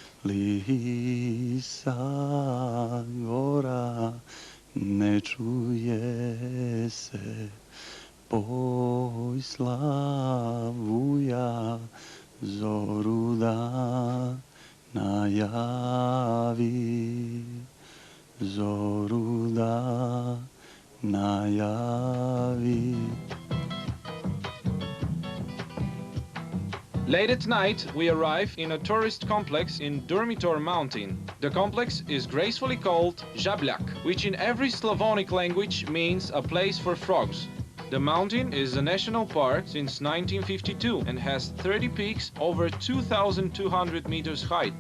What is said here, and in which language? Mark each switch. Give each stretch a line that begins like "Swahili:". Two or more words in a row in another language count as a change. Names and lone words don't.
Serbian: lisa gora, ne čuje se poj slavuja, zoru da najavi, zoru da najavi.
English: Late at night, we arrive in a tourist complex in Durmitor Mountain. The complex is gracefully called Žabljak, which in every Slavonic language means a place for frogs. The mountain is a national park since 1952 and has 30 peaks over 2,200 meters height.